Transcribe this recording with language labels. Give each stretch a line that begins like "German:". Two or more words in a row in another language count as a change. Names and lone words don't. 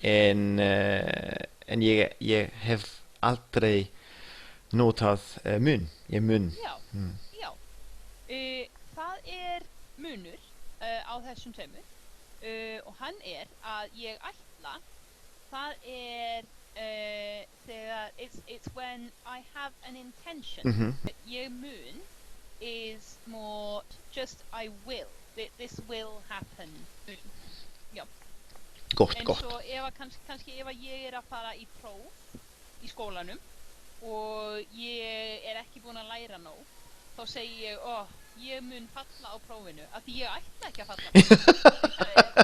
Icelandic: en ég hef aldrei notað mun. Mun. Já, já. Það munur á þessum tveimur og hann að ég ætla, það þegar
English: it's when I have an intention.
Icelandic: Ég mun
English: is more just I will. This will happen.
Icelandic: Já. Gott. En svo kannski ef ég að fara í próf í skólanum og ég ekki búin að læra nóg, þá segi ég, ég mun falla á prófinu, af því ég ætla ekki að falla á prófinu.